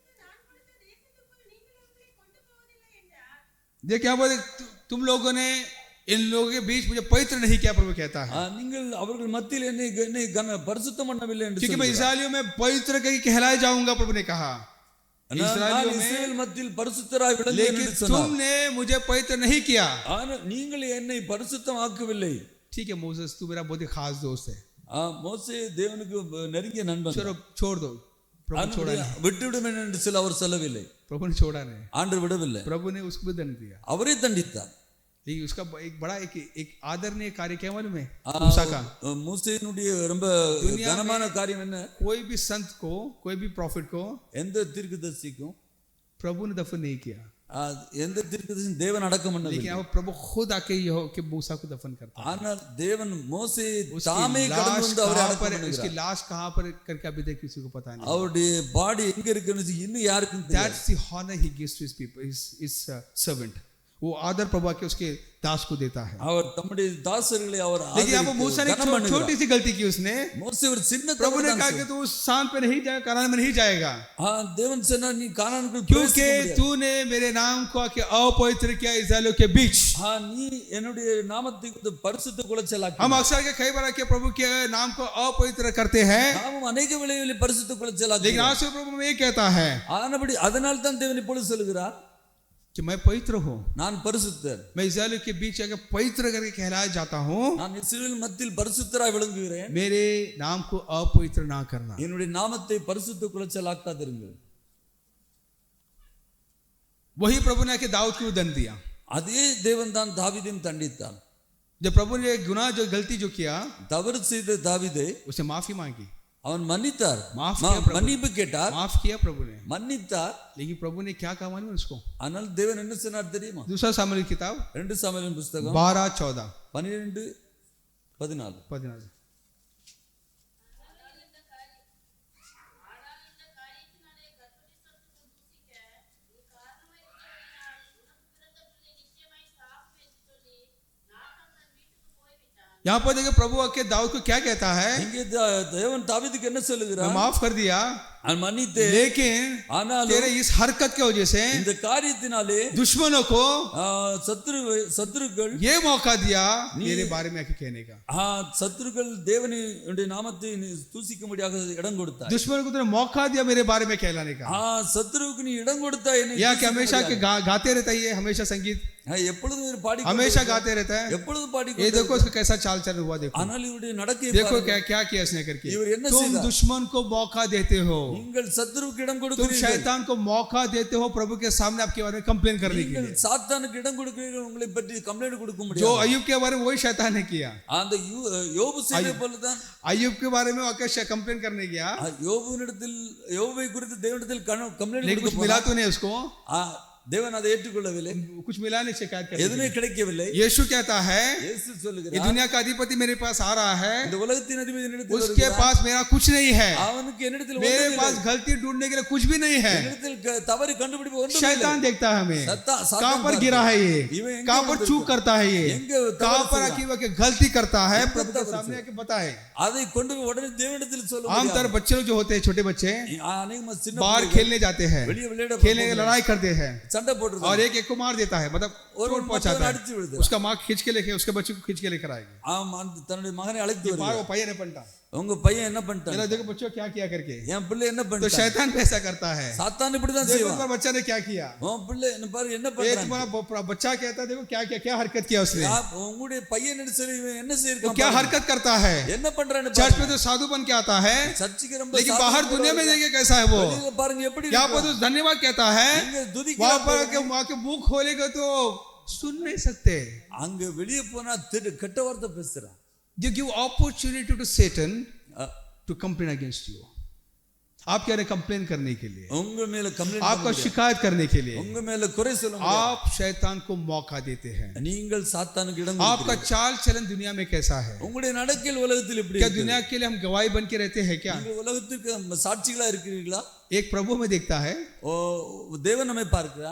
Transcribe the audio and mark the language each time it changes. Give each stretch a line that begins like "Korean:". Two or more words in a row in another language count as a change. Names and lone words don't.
Hindi: ये क्या बोले, तुम लोगों ने इन लोगों के बीच मुझे पवित्र नहीं किया, प्रभु कहता है,
Tamil: நீங்கள் அவர்கள் மத்தியில் என்னை பரிசுத்தம் பண்ணவில்லை என்று
Hindi: क्योंकि मैं इस्राएलियों में पवित्र कहीं कहलाए जाऊंगा, प्रभु ने कहा।
Tamil: இஸ்ரவேல் இஸ்ரவேல் மத்தியில் பரிசுத்தராய் விளங்குவேன் என்று
Hindi: लेकिन
Tamil: சொன்னார்.
Hindi: तुमने मुझे पवित्र नहीं किया।
Tamil: ஆனால் நீங்கள் என்னை பரிசுத்தமாக்கவில்லை.
Hindi: ठीक है मोसेस, तू मेरा बहुत ही खास दोस्त है,
Tamil: மோசே தேவனுக்கு நெருங்கிய நண்பன்.
Hindi: चलो छोड़ दो, प्रभु छोड़ा नहीं,
Tamil: விட்டுவிடும் என்று சில அவர் சொல்லவில்லை.
Hindi: प्रभु ने छोड़ा नहीं,
Tamil: ஆண்டவர் விடவில்லை,
Hindi: प्रभु ने उसको भी दंड दिया।
Tamil: அவரே தண்டித்தார்.
Hindi: लेकिन उसका एक बड़ा एक आदरणीय कार्य क्या मालूम है मूसा का?
Tamil: மூசேனுடைய ரொம்ப கனமான காரியம் என்ன?
Hindi: कोई भी संत को, कोई भी प्रॉफिट को
Tamil: எந்த தீர்க்கதரிசிக்கும்
Hindi: प्रभु ने दफन नहीं किया,
Tamil: எந்த தீர்க்கதரிசியும் தேவன் அடக்கம் பண்ணவில்லை.
Hindi: लेकिन अब प्रभु खुद आके के मूसा को दफन करता है।
Tamil: ஆனால் தேவன் மோசே தாமே கடந்து வந்து அவரை அடக்கம் பண்ணுகிறார்.
Hindi: उसकी लाश कहां पर करके अभी तक किसी को पता नहीं।
Tamil: அவருடைய பாடி எங்க இருக்குன்னு இன்னும் யாருக்கும் தெரியாது.
English: That's the honor he gives to his people, his servant.
Hindi: वो आदर प्रभु के उसके दास को देता है।
Tamil: அவர் தம்முடைய தாசர்களை அவர்
Hindi: लेकिन अब मूसा ने छोटी सी गलती की, उसने
Tamil: மோசே ஒரு சின்ன
Hindi: प्रभु ने कहा कि तू उस स्थान पे नहीं जाएगा, कनान में नहीं जाएगा,
Tamil: தேவன் சொன்னார் நீ கானானுக்குள்
Hindi: क्योंकि तूने मेरे नाम को आके अपवित्र किया इस्राएलियों के बीच।
Tamil: நீ என்னுடைய நாமத்தை பரிசுத்த குலைச்சலாக்கி.
Hindi: हम अक्सर के कई बार के प्रभु के नाम को अपवित्र करते हैं,
Tamil: நாமும் अनेक வேளைகளில் பரிசுத்த குலைச்சலாக்கி.
Hindi: लेकिन आज से प्रभु में ये कहता है,
Tamil: ஆனபடி அதனால தான் தேவன் இப்பொழுது சொல்கிறார்
Hindi: कि मैं पवित्र हूँ,
Tamil: நான் பரிசுத்தர்.
Hindi: मैं इस्राएलियों के बीच आके पवित्र करके कहलाया जाता हूँ,
Tamil: நான் இஸ்ரவேல் மத்தியில் பரிசுத்தராய் விளங்குகிறேன்.
Hindi: मेरे नाम को अपवित्र ना करना।
Tamil: என்னுடைய நாமத்தை பரிசுத்த குலைச்சலாக்காதிருங்கள்.
Hindi: वही प्रभु ने आके दाऊद को दंड दिया।
Tamil: அதே தேவன் தான் தாவீதையும் தண்டித்தார்.
Hindi: जब प्रभु ने गुनाह जो गलती जो किया,
Tamil: தவறு செய்த தாவீதை
Hindi: उसे माफी मांगी,
Tamil: அவன் மன்னித்தார், மன்னிப்பு கேட்டார்,
Hindi: माफ किया प्रभु ने,
Tamil: மன்னித்தார்.
Hindi: लेकिन प्रभु ने क्या कहा मालूम है उसको?
Tamil: ஆனால் தேவன் என்ன சொன்னார் தெரியுமா?
Hindi: दूसरा सामुएल की किताब
Tamil: 2 சாமுவேல் புத்தகம் 12:14 12:14.
Hindi: यहाँ पर देखिए प्रभु आके दाऊद को क्या कहता है?
Tamil: இங்கே தேவன் தாவீதுக்கு என்ன சொல்லுகிறார்?
Hindi: मैं माफ कर दिया,
Tamil: மன்னித்தே,
Hindi: लेकिन तेरे इस हरकत की वजह से
Tamil: இந்த காரியத்தினாலே
Hindi: दुश्मनों को
Tamil: சத்துருக்கள்
Hindi: ये मौका दिया मेरे बारे में आके कहने का।
Tamil: சத்துருக்கள் தேவனுடைய நாமத்தை தூசிக்கும்படியாக இடம் கொடுத்தார்.
Hindi: दुश्मनों को तूने मौका दिया मेरे बारे में कहलाने का।
Tamil: சத்துருவுக்கு நீ இடம் கொடுத்தாய்.
Hindi: या कि हमेशा के गाते रहता है, हमेशा संगीत
Tamil: எப்பொழுதும் பாடி
Hindi: हमेशा गाते रहता है,
Tamil: எப்பொழுதும் பாடி.
Hindi: ये देखो उसका कैसा चाल चल हुआ, देखो
Tamil: ஆனால் இவருடைய நடக்கை
Hindi: देखो क्या क्या किया इसने करके।
Tamil: இவர் என்ன
Hindi: तुम
Tamil: செய்தார்?
Hindi: दुश्मन को मौका देते हो,
Tamil: நீங்கள் சத்துருவுக்கு இடம்
Hindi: तुम
Tamil: கொடுக்கிறீர்கள்.
Hindi: शैतान को मौका देते हो प्रभु के सामने आपके बारे में कंप्लेन करने के
Tamil: நீங்கள்
Hindi: लिए।
Tamil: சாத்தானுக்கு இடம் கொடுக்கிறீர்கள், உங்களை பற்றி கம்ப்ளைன்ட் கொடுக்க
Hindi: जो
Tamil: முடியாது.
Hindi: अय्यूब के बारे में वही शैतान ने किया।
Tamil: அந்த யோபு செய்த போலதான்
Hindi: अय्यूब के बारे में आके कंप्लेन करने गया,
Tamil: யோபுவை குறித்து தேவனிடத்தில் கம்ப்ளைன்ட்
Hindi: लेकिन कुछ
Tamil: கொடுக்க
Hindi: मिला तो नहीं उसको,
Tamil: தேவன் அதை ஏற்றுக்கொள்ளவில்லை,
Hindi: कुछ मिला नहीं शिकायत करने
Tamil: எதுவுமே கிடைக்கவில்லை.
Hindi: यीशु कहता है
Tamil: இயேசு
Hindi: ये
Tamil: சொல்லுகிறார்,
Hindi: दुनिया का अधिपति मेरे पास आ रहा है,
Tamil: இந்த உலகத்தின் அதிபதி என்னிடத்தில்
Hindi: उसके
Tamil: வருகிறார்.
Hindi: पास मेरा कुछ नहीं है,
Tamil: அவனுக்கு என்னிடத்தில்
Hindi: मेरे
Tamil: ஒன்றும்
Hindi: पास
Tamil: இல்லை.
Hindi: गलती ढूंढने के लिए कुछ भी नहीं है।
Tamil: என்னிடத்தில் தவறு கண்டுபிடிப்பு ஒன்றும் இல்லை.
Hindi: शैतान देखता है हमें,
Tamil: சாத்தான்
Hindi: कहां पर गिरा है ये,
Tamil: இவன் எங்க
Hindi: कहां पर चूक करता है ये,
Tamil: எங்க
Hindi: कहां पर
Tamil: தவறு
Hindi: आके गलती करता है,
Tamil: எங்க
Hindi: प्रभु के
Tamil: தவறு
Hindi: सामने आके बताए।
Tamil: அதை கொண்டு போய் उடனே தேவனிடத்தில் சொல்ல
Hindi: आमतौर बच्चे लोग जो होते हैं, छोटे बच्चे
Tamil: அநேகமாக சின்ன
Hindi: बाहर खेलने जाते हैं,
Tamil: வெளியே விளையாட
Hindi: खेलने की लड़ाई करते हैं
Tamil: சண்டை போடுறாங்க.
Hindi: और एक को मार देता है, मतलब चोट पहुंचाता
Tamil: அடிச்சு
Hindi: है,
Tamil: விடுது.
Hindi: उसका माँ खींच के लेके उसके बच्चे को खींच के लेकर आएगी।
Tamil: தன்னுடைய மகனை அழைத்து
Hindi: बाहर
Tamil: வருகிறார்.
Hindi: वो पையन ने पलटा,
Tamil: உங்க பையன் என்ன பண்ணிட்டான்?
Hindi: जरा देखो बच्चों क्या किया करके।
Tamil: என் பிள்ளை என்ன
Hindi: तो
Tamil: பண்ணிட்டான்?
Hindi: शैतान भी ऐसा करता है,
Tamil: சாத்தான் இப்படிதான்
Hindi: देखो
Tamil: செய்வான்.
Hindi: तुम्हारा बच्चा ने क्या किया,
Tamil: உன் பிள்ளை என்ன பாரு என்ன
Hindi: ये
Tamil: பண்றான்?
Hindi: तुम्हारा बच्चा कहता है देखो क्या क्या क्या हरकत किया उसने,
Tamil: உங்களுடைய பையன் என்ன சரி என்ன
Hindi: वो
Tamil: செய்யிருக்கான்?
Hindi: क्या हरकत करता है।
Tamil: என்ன பண்றான்னு
Hindi: चर्च में तो साधु बन के आता है,
Tamil: சர்ச்சுக்கு ரொம்ப
Hindi: लेकिन बाहर दुनिया में देखिए कैसा है वो।
Tamil: வெளியில பாருங்க எப்படி
Hindi: यहाँ पर तो धन्यवाद कहता है,
Tamil: இங்க துதிக்கிறான்.
Hindi: वहां पर आके मुंह खोलेगा तो सुन नहीं सकते।
Tamil: அங்க வெளியே போனா கெட்ட வார்த்தை பேசுறான்.
English: You give opportunity to Satan to complain against you,
Hindi: आप कह रहे कंप्लेन करने के लिए,
Tamil: உங்க மேல கம்ப்ளைன்ட்
Hindi: आपका शिकायत करने के लिए
Tamil: உங்க மேல குறை சொல்ல
Hindi: आप शैतान को मौका देते हैं।
Tamil: நீங்கள் சாத்தானுக்கு இடம்
Hindi: आपका
Tamil: கொடுக்கிறீர்கள்.
Hindi: चाल चलन दुनिया में कैसा है?
Tamil: உங்களுடைய நடக்கையில் உலகத்தில் எப்படி
Hindi: क्या
Tamil: இருக்கு?
Hindi: दुनिया के लिए हम गवाही बन के रहते हैं क्या?
Tamil: நீங்கள் உலகத்துக்கு சாட்சிகளா இருக்கிறீர்களா?
Hindi: एक प्रभु में देखता है,
Tamil: ஓ தேவன் நம்மை பார்க்கிறார்.